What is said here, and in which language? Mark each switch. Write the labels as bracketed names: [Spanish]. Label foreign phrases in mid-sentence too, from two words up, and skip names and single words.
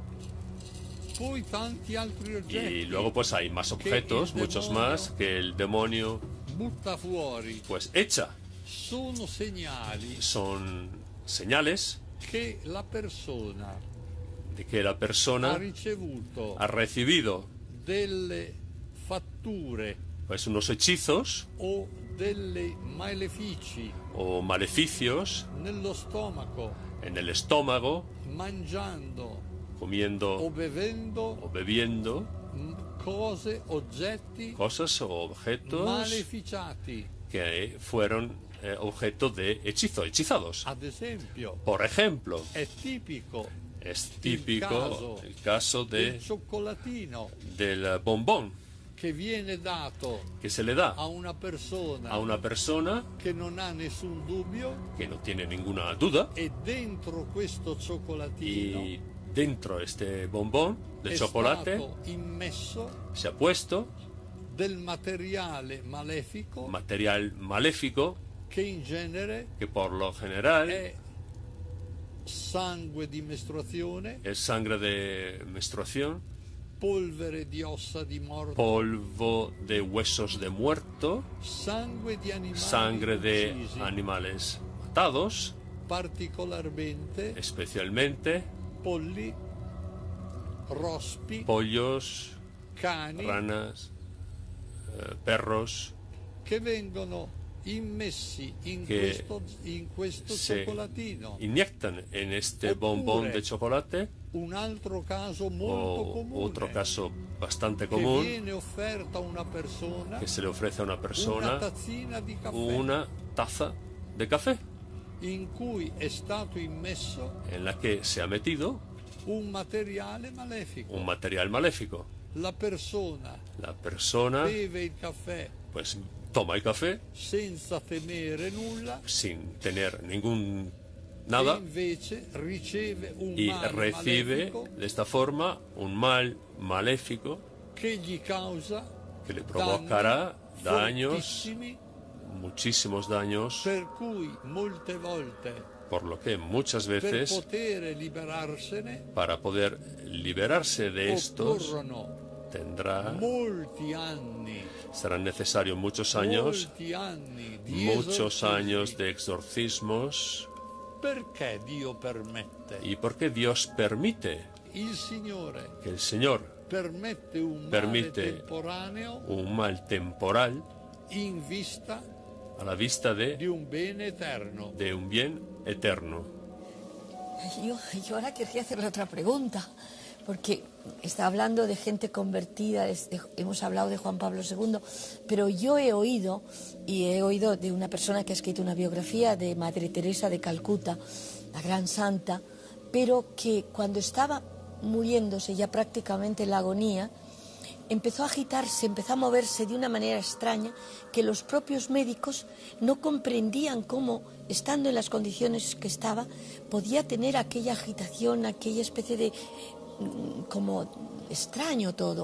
[Spanish] Y luego pues hay más objetos, muchos más, que el demonio pues echa. Son señales de que la persona ha recibido [Italian] delle fatture [Spanish] pues unos hechizos [Italian] o delle malefici [Spanish] o maleficios [Italian] nello stomaco, [Spanish] en el estómago, [Italian] mangiando [Spanish] comiendo o bebiendo [Italian] oggetti [Spanish] cosas o objetos [Italian] maleficiati. [Spanish] Que fueron objeto de hechizados. [Italian] Ad esempio, [Spanish] Por ejemplo, [Italian] è tipico [Spanish] el caso [Italian] del cioccolatino [Spanish] del bombón [Italian] che viene dato [Spanish] que se le da [Italian] a una persona che non ha nessun dubbio, [Spanish] que no tiene ninguna duda, [Italian] e dentro questo cioccolatino [Spanish] y dentro este bombón de chocolate [Italian] stato immesso [Spanish] se ha puesto [Italian] del materiale malefico [Spanish] material maléfico [Italian] che in genere [Spanish] que por lo general [Italian] è sangue di mestruazione, [Spanish] es sangre de menstruación, [Italian] polvere di ossa di morto, [Spanish] polvo de huesos de muerto, [Italian] sangue di animali [Spanish] sangre de [Italian] uccisi, [Spanish] animales matados, [Italian] particolarmente [Spanish] especialmente [Italian] polli, rospi, [Spanish] pollos, [Italian] cani, [Spanish] ranas, perros, [Italian] che vengono immessi in [Spanish] que [Italian] questo [Spanish] se [Italian] cioccolatino. [Spanish] inyectan en este bombón de chocolate. [Italian] Un altro caso molto comune, [Spanish] Otro caso bastante [Italian] che [Spanish] común, [Italian] viene offerta a una persona, [Spanish] que se le ofrece a una persona [Italian] una tazzina di caffè, [Spanish] una taza de café [Italian] in cui è stato immesso [Spanish] en la que se ha metido [Italian] un materiale malefico. [Spanish] un material maléfico. [Italian] La persona beve il caffè [Spanish] pues toma el café [Italian] senza temere nulla, [Spanish] sin tener ningún nada, [Italian] e invece riceve un [Spanish] y [Italian] male [Spanish] recibe [Italian] malefico [Spanish] de esta forma un mal maléfico [Italian] che gli causa [Spanish] que le provocará daños, [Italian] fortissimi, [Spanish] muchísimos daños, [Italian] per cui molte volte [Spanish] por lo que muchas [Italian] per [Spanish] veces [Italian] poter liberarsene [Spanish] para poder liberarse de estos [Italian] occorrono [Spanish] tendrá [Italian] molti anni, [Spanish] serán necesarios muchos años, [Italian] molti anni di [Spanish] muchos [Italian] esorcismi. [Spanish] años de exorcismos. [Italian] Perché Dio permette? [Spanish] ¿Y por qué Dios permite [Italian] Il Signore [Spanish] que el Señor [Italian] permette un [Spanish] permite [Italian] male temporaneo [Spanish] un mal temporal [Italian] in vista [Spanish] a la vista [Italian] di un bene eterno? [Spanish] de un bien eterno? Yo ahora querría hacerle otra pregunta, porque está hablando de gente convertida, hemos hablado de Juan Pablo II, pero yo he oído de una persona que ha escrito una biografía de Madre Teresa de Calcuta, la gran santa, pero que cuando estaba muriéndose ya prácticamente en la agonía, empezó a agitarse, empezó a moverse de una manera extraña que los propios médicos no comprendían cómo, estando en las condiciones que estaba, podía tener aquella agitación, aquella especie de como extraño todo.